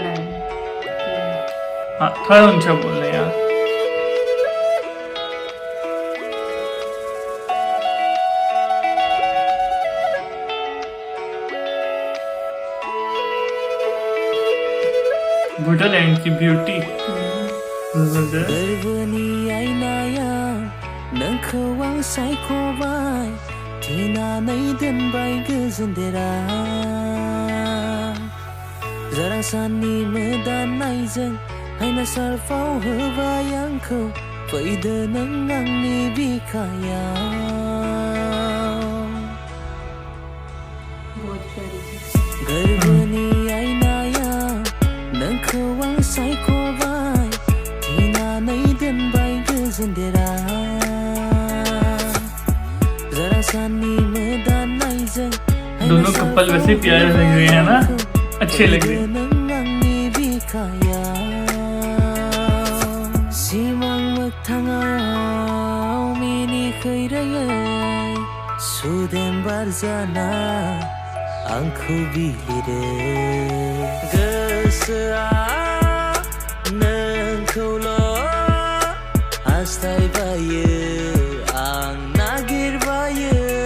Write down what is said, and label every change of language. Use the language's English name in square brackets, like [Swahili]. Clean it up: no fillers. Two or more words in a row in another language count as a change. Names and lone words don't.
[Hindi] हाँ, थोड़ा ऊंचा बोल रहे हैं यार। बूडोलैंड की ब्यूटी। [Bodo] गोरबोनि आयनायाव नोंखौ आं सायख'बाय, थेनानै दोनबाय गोजोनदेरा। जारां साननि मोदाननायजों आयना सारफाव होबाय आंखौ, फैदो नों आंनि बिखायाव। गोरबोनि नोंखौ आं सायख'बाय, थेनानै दोनबाय गोजोनदेरा। जारां साननि मोदाननायजों [Hindi] दोनों कपल वैसे प्यारे लग रहे हैं ना, अच्छे लग रहे हैं। [Bodo] नों आंनि बिखायाव सिमां मोगथाङाव मिनिखैरोयै सुदेम बार जाना आंखौ बिलिरो। गोसोआ नोंखौल' हास्थायबायो, आं नागिरबायो।